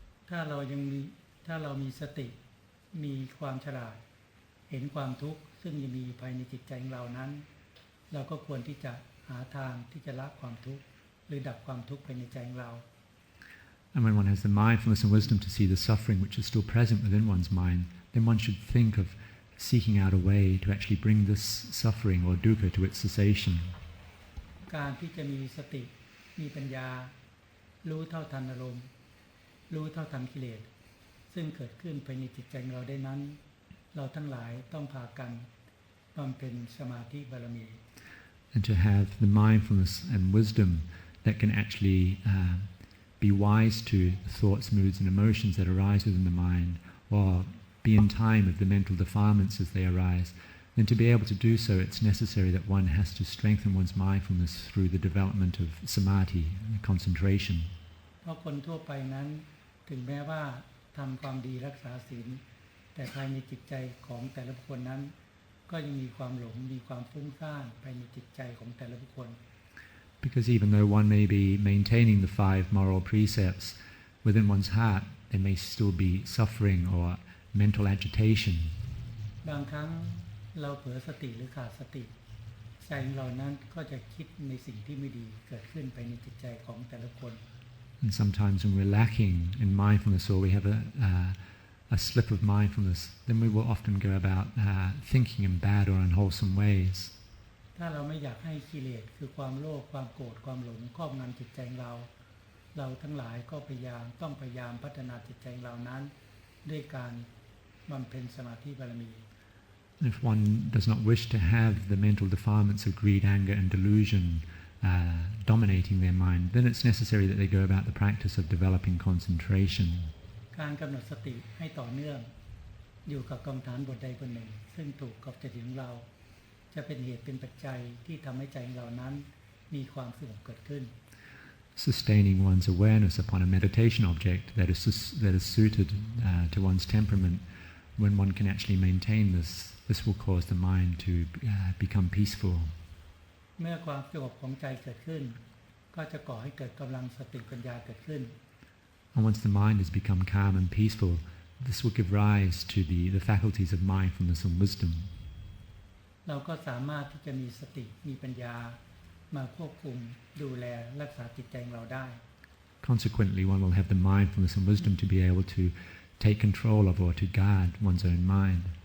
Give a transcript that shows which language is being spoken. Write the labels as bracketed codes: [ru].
[th] ถ้าเรามีสติมีความฉลาดเห็นความทุกข์ซึ่งยังมีภายในจิตใจของเรานั้นเราก็ควรที่จะหาทางที่จะละความทุกข์หรือดับความทุกข์ภายในใจของเรา [en] And when one has the mindfulness and wisdom to see the suffering which is still present within one's mind, then one should think of seeking out a way to actually bring this suffering or dukkha to its cessation. [th] การที่จะมีสติมีปัญญารู้เท่าทันอารมณ์รู้เท่าทันกิเลสซึ่งเกิดขึ้นภายในจิตใจของเราได้นั้นเราทั้งหลายต้องพากันบำเพ็ญสมาธิบารมี [en] And to have the mindfulness and wisdom that can actually be wise to thoughts, moods and emotions that arise within the mind, or be in time with the mental defilements as they arise, then to be able to do so, it's necessary that one has to strengthen one's mindfulness through the development of samadhi, concentration. [th] เพราะคนทั่วไปนั้นถึงแม้ว่าทำความดีรักษาศีลแต่ภายในจิตใจของแต่ละบุคคลนั้นก็ยังมีความหลงมีความฟุ้งซ่านภายในจิตใจของแต่ละบุคคล [en] Because even though one may be maintaining the 5 moral precepts within one's heart, there may still be suffering or mental agitation. [th] บางครั้งเราเผลอสติหรือขาดสติใจของเรานั้นก็จะคิดในสิ่งที่ไม่ดีเกิดขึ้นภายในจิตใจของแต่ละคน [en] And sometimes when we're lacking in mindfulness or we have a slip of mindfulness, then we will often go about thinking in bad or unwholesome ways. [th] ถ้าเราไม่อยากให้กิเลสคือความโลภความโกรธความหลงครอบงำจิตใจเราทั้งหลายก็พยายามพัฒนาจิตใจเรานั้นด้วยการบำเพ็ญสมาธิบารมี [en] If one does not wish to have the mental defilements of greed, anger and delusion dominating their mind, then it's necessary that they go about the practice of developing concentration. [th] การกำหนดสติให้ต่อเนื่องอยู่กับกรรมฐานบทใดบทหนึ่งซึ่งถูกกับจริตของเราจะเป็นเหตุเป็นปัจจัยที่ทำให้ใจของเรานั้นมีความสงบเกิดขึ้น [en] Sustaining one's awareness upon a meditation object that is suited to one's temperament, when one can actually maintain this will cause the mind to become peaceful. [th] เมื่อความสงบของใจเกิดขึ้นก็จะก่อให้เกิดกำลังสติปัญญาเกิดขึ้น [en] And once the mind has become calm and peaceful, this will give rise to the faculties of mindfulness and wisdom. [th] เราก็สามารถที่จะมีสติมีปัญญามาควบคุมดูแลรักษาจิตใจของเราได้ [en] Consequently, one will have the mindfulness and wisdom to be able to take control of or to guard one's own mind.